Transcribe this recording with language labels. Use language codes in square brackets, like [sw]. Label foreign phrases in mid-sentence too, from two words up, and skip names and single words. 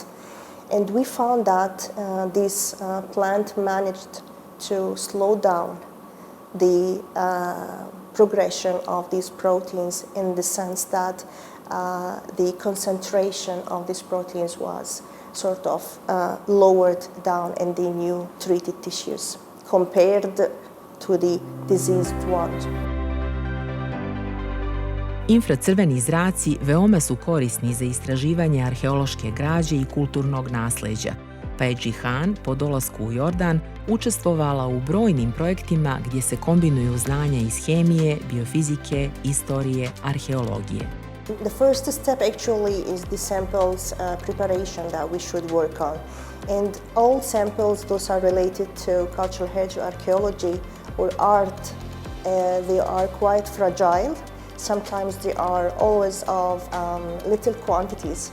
[en] And we found that this plant managed to slow down the progression of these proteins in the sense that the concentration of these proteins was sort of lowered down in the new treated tissues compared to the diseased ones. [sr] Infracrveni zraci veoma su korisni za istraživanje arheološke građe i kulturnog nasleđa, pa je Džihan po dolasku u Jordan učestvovala u brojnim projektima gdje se kombinuju znanja iz hemije, biofizike, istorije, arheologije. [en] The first step actually is the samples preparation that we should work on. And all samples, those are related to cultural heritage, archaeology or art, they are quite fragile. Sometimes they are always of little quantities.